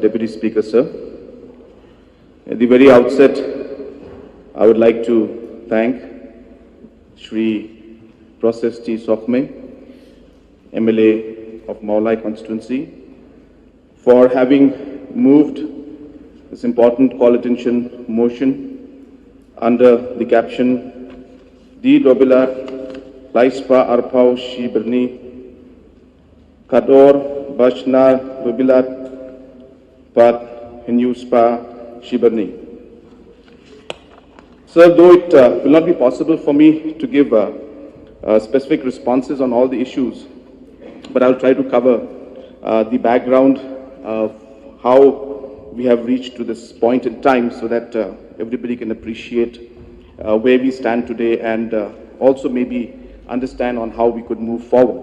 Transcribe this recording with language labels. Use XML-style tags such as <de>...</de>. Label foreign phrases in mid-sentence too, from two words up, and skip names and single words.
<en>Deputy Speaker, sir, at the very outset, I would like to thank Shri Process T. Sokme, MLA of Meghalaya constituency, for having moved this important call attention motion under the caption Di Dobilar Laispa Arpau Shiberni Kador Bashna Dobilat Pat Hinyuspa Shiberni. Sir, though it will not be possible for me to give specific responses on all the issues, but I'll try to cover the background of how we have reached to this point in time so that everybody can appreciate where we stand today and also maybe understand on how we could move forward.</en>